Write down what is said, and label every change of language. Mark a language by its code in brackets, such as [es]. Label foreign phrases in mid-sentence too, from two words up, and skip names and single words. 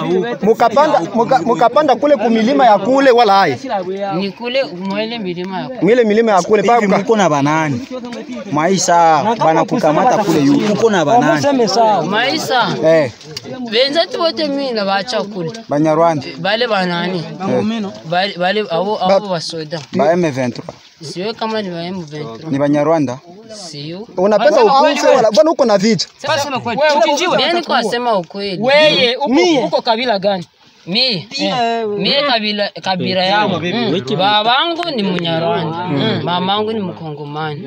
[sw] Mukapanda kule kumilima ya kule wala hai. Ni kule mwele milima ya kule. Mile milima ya kule hivi mko na banani? Maisha bana kukamata kule yuko. Mko na banani? Maisha. Wenzetu wote mimi na bacha kule. Banyarwanda. Bale banani? Bale abo basoda. Ba M23. Sio kama ni wa M23. Ni Banyarwanda. Sio. Unapenda ukufe wala bwana uko na vita? Sema kweli. Mimi kwa sema ukweli. Wewe uko kabila gani? Mimi kabila yangu. Babangu ni Mnyarwanda. Mamangu ni Mkongomani.